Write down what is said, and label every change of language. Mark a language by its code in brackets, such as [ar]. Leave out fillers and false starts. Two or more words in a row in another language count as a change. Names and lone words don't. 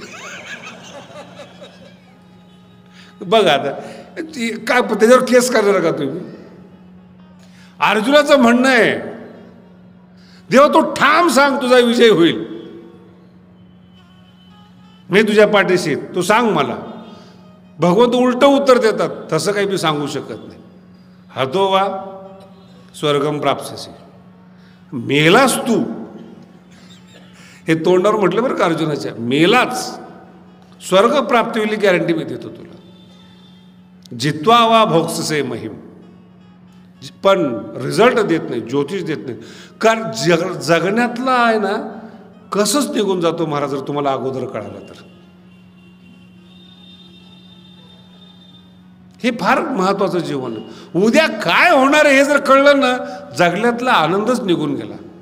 [mr] बघा आता काय त्याच्यावर केस करणार का तुम्ही? अर्जुनाचं म्हणणं आहे देवा तू ठाम सांग तुझा विजय होईल, मी तुझ्या पाठीशी, तू सांग मला. भगवंत उलट उत्तर देतात, तसं काही मी सांगू शकत नाही. [sa] हतो वा स्वर्गम प्राप्स्यसि, [mr] मेलास तू, हे तोंडावर म्हटलं बरं का अर्जुनाच्या, मेलाच स्वर्ग प्राप्ती होईल गॅरंटी मी देतो तुला. [sa] जित्वा वा भोक्ससे महिम, [mr] पण रिझल्ट देत नाही, ज्योतिष देत नाही. कारण जगण्यातला आहे ना कसंच निघून जातो महाराज, जर तुम्हाला अगोदर कळालं तर. हे फार महत्वाचं जीवन. उद्या काय होणार आहे हे जर कळलं ना, जगण्यातला आनंदच निघून गेला.